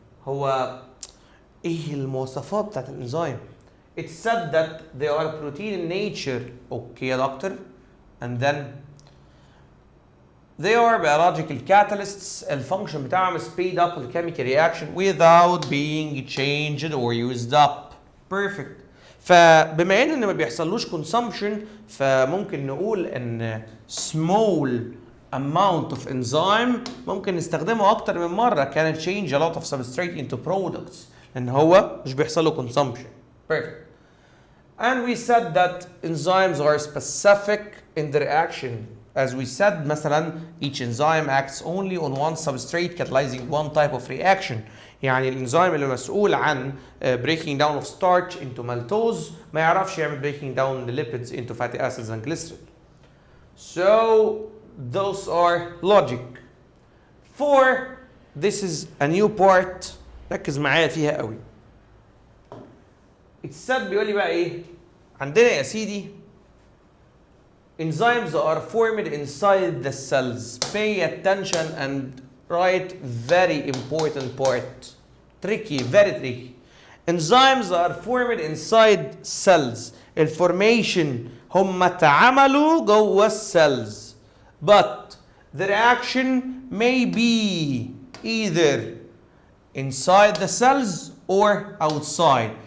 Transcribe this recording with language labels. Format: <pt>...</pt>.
<ar>هو ايه المواصفات بتاعت الانزيم؟</ar> <en>It's said that they are protein in nature. Okay, doctor. And then they are biological catalysts.</en> <ar>الفانكشن بتاعهم</ar> <en>speed up the chemical reaction without being changed or used up. Perfect.</en> <ar>فبما ان ما بيحصلوش consumption، فممكن نقول ان</ar> <en>small amount of enzyme</en> <ar>ممكن نستخدمه اكتر من مره.</ar> <en>Can change a lot of substrate into products</en> <ar>لان هو مش بيحصل له</ar> <en>consumption. Perfect. And we said that enzymes are specific in their action. As we said, مثلا each enzyme acts only on one substrate catalyzing one type of reaction.</en> <ar>يعني الانزيم اللي مسؤول عن</ar> <en>breaking down of starch into maltose</en> <ar>ما يعرفش يعمل</ar> <en>breaking down the lipids into fatty acids and glycerol. So those are logic. 4, this is a new part.</en> <ar>ركز معايا فيها قوي.</ar> <en>It's said</en> <ar>بيقول لي بقى ايه؟ عندنا يا سيدي</ar> <en>enzymes are formed inside the cells. Pay attention and write very important part. Tricky, very tricky. Enzymes are formed inside cells.</en> <ar>الفورميشن هم اتعملوا جوه السيلز.</ar> <en>But the reaction may be either inside the cells or outside.</en>